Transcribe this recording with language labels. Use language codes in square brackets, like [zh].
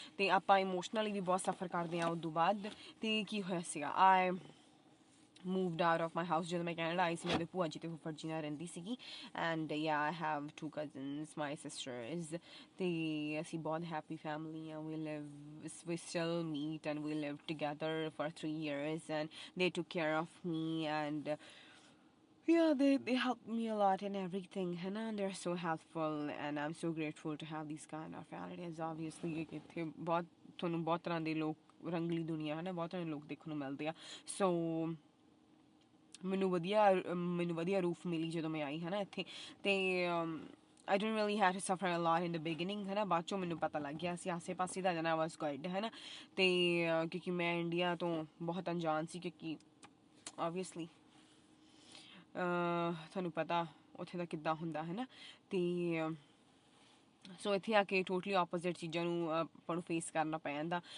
[pa] ਤੇ ਆਪਾਂ ਇਮੋਸ਼ਨਲੀ ਵੀ ਬਹੁਤ ਸਫਰ ਕਰਦੇ ਆ ਉਦੋਂ ਬਾਅਦ। ਤੇ ਕੀ ਹੋਇਆ ਸੀਗਾ, [en] moved out of my house [pa] ਜਦੋਂ ਮੈਂ ਕੈਨੇਡਾ ਆਈ ਸੀ। ਮੈਂ ਉਹਦੇ ਭੂਆ ਜੀ ਤੇ ਫੁੱਫੜ ਜੀ ਨਾਲ ਰਹਿੰਦੀ ਸੀਗੀ and [en] yeah I have 2 cousins, my sisters, [pa] ਤੇ ਅਸੀਂ ਬਹੁਤ ਹੈਪੀ ਫੈਮਿਲੀ ਆ। [en] we still meet and we lived together for 3 years and they took care of me and yeah, they helped me a lot in everything, [pa] है ना? [en] They're so helpful and I'm so grateful to have these kind of relatives. [pa] Obviously ਇੱਥੇ ਬਹੁਤ ਤੁਹਾਨੂੰ ਬਹੁਤ ਤਰ੍ਹਾਂ ਦੇ ਲੋਕ, ਰੰਗਲੀ ਦੁਨੀਆ, ਹੈ ਨਾ? ਬਹੁਤ ਤਰ੍ਹਾਂ ਦੇ ਲੋਕ ਦੇਖਣ ਨੂੰ ਮਿਲਦੇ ਆ। ਸੋ ਮੈਨੂੰ ਵਧੀਆ ਰੂਫ ਮਿਲੀ ਜਦੋਂ ਮੈਂ ਆਈ, ਹੈ ਨਾ, ਇੱਥੇ। ਤੇ [en] I didn't really have to suffer a lot in the beginning, [pa] ਹੈ ਨਾ? ਬਾਅਦ ਚੋਂ ਮੈਨੂੰ ਪਤਾ ਲੱਗ ਗਿਆ ਸੀ ਆਸੇ ਪਾਸੇ ਦਾ, ਜਨਾ ਵਾਸ ਗੁੱਡ, ਹੈ ਨਾ? ਤੇ ਕਿਉਂਕਿ ਮੈਂ ਇੰਡੀਆ ਤੋਂ ਬਹੁਤ ਅਣਜਾਣ ਸੀ, ਕਿਉਂਕਿ obviously ਤੁਹਾਨੂੰ ਪਤਾ ਉੱਥੇ ਦਾ ਕਿੱਦਾਂ ਹੁੰਦਾ, ਹੈ ਨਾ? ਤੇ ਸੋ ਇੱਥੇ ਆ ਕੇ ਟੋਟਲੀ ਆਪੋਜ਼ਿਟ ਚੀਜ਼ਾਂ ਨੂੰ ਆਪਾਂ ਨੂੰ ਫੇਸ ਕਰਨਾ ਪੈ ਜਾਂਦਾ।